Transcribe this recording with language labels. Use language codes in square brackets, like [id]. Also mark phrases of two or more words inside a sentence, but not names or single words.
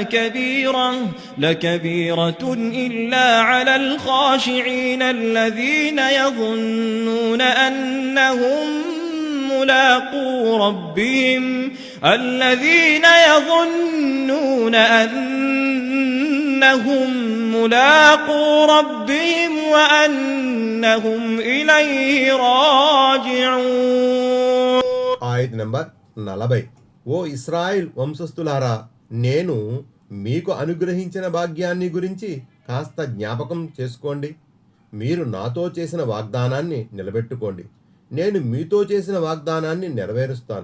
[ar] لكبيرة إلا على الخاشعين الذين يظنون أنهم ملاقو ربهم وأنهم إليه راجعون. [te] ఆయత్ నంబర్ 40. ఓ ఇశ్రాయేల్ వంశస్థులారా, నేను మీకు అనుగ్రహించిన భాగ్యాన్ని గురించి కాస్త జ్ఞాపకం చేసుకోండి. మీరు నాతో చేసిన వాగ్దానాన్ని నిలబెట్టుకోండి. నేను మీతో చేసిన వాగ్దానాన్ని నెరవేరుస్తాను.